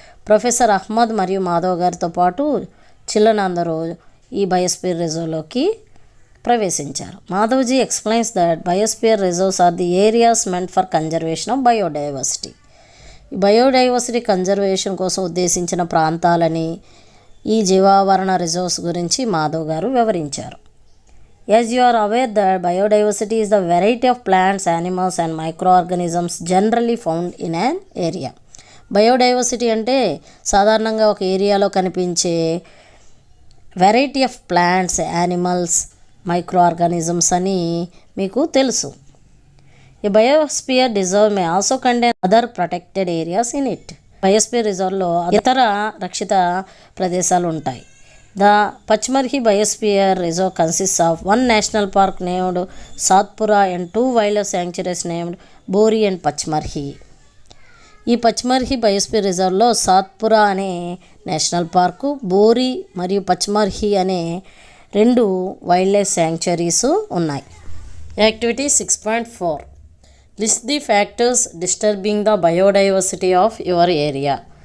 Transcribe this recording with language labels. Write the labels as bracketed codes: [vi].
[te] Professor Ahmed మరియు మాధవ్ గారితో పాటు చిల్డ్రన్ అందరూ ఈ బయోస్పియర్ రిజర్వ్లోకి ప్రవేశించారు. [en] Madhavji explains that biosphere reserves are the areas meant for conservation of biodiversity. [te] ఈ బయోడైవర్సిటీ కన్జర్వేషన్ కోసం ఉద్దేశించిన ప్రాంతాలని ఈ జీవావరణ రిజర్వ్స్ గురించి మాధవ్ గారు వివరించారు. [en] As you are aware that biodiversity is the variety of plants, animals and microorganisms generally found in an area. [te] Biodiversity అంటే సాధారణంగా ఒక ఏరియాలో కనిపించే variety of plants, animals, micro organisms అని మీకు తెలుసు. [en] ఈ biosphere reserve may also contain other protected areas in it. [te] Biosphere రిజర్వ్లో ఇతర రక్షిత ప్రదేశాలు ఉంటాయి. [en] The Pachmarhi Biosphere Reserve consists of one national park named Satpura and two wildlife sanctuaries named Bori and Pachmarhi. [te] ఈ Pachmarhi biosphere రిజర్వ్లో Satpura అనే national park, Bori మరియు పచ్మర్హి అనే 2 wild life sanctuaries ఉన్నాయి. [en] Activity 6.4 list the factors disturbing the biodiversity of your area.